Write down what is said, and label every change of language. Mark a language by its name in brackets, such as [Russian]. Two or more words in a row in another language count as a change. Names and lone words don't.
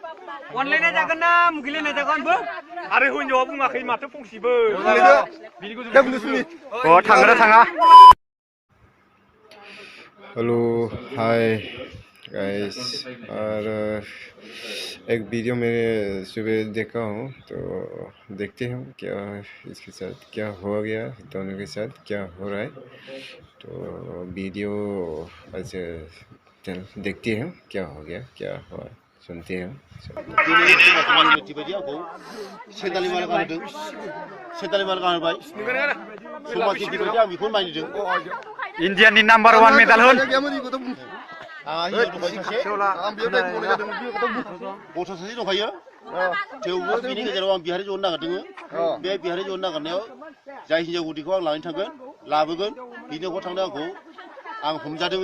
[Bodo] अनलायनाय जागोन ना मुगैलायनाय जागोन बो आरो हिनजावा बुङाखै माथो फंसेबो थांगोन थाङा [English] hello hi guys [Hindi] और एक वीडियो मैंने सुबह देखा हूँ तो देखते हैं क्या इसके साथ क्या हो गया दोनों के साथ क्या हो रहा है तो वीडियो ऐसे देखते हैं क्या हो गया क्या हुआ सुनते हैं [Bodo] इंडियन नि नम्बर 1 मेडल होन थेवबो बिनि गेजेराव आं बिहारि जनो नागिरदों बे बिहारि जनो नागिरनायाव जाय हिनजाव गुदिखौ आं लानानै थांगोन लाबोगोन बिनि न'आव थांनो आं हमजादों